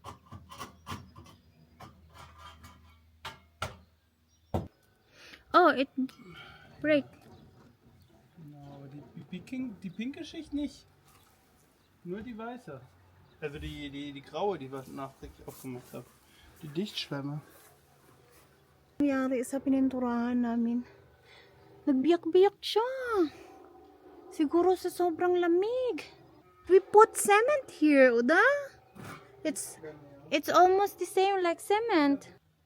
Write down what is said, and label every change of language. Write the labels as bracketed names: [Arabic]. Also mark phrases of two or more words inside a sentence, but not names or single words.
[English] Oh, it break. [German] Genau, die pinke Schicht nicht. Nur die weiße. Also die graue, die wir nachträglich aufgemacht haben. Die Dichtschwämme. [Filipino] Nangyari sa pininturahan namin. Nagbiyak-biyak siya. Siguro sa sobrang lamig. [English] We put cement here, Uda. It's almost the same like cement.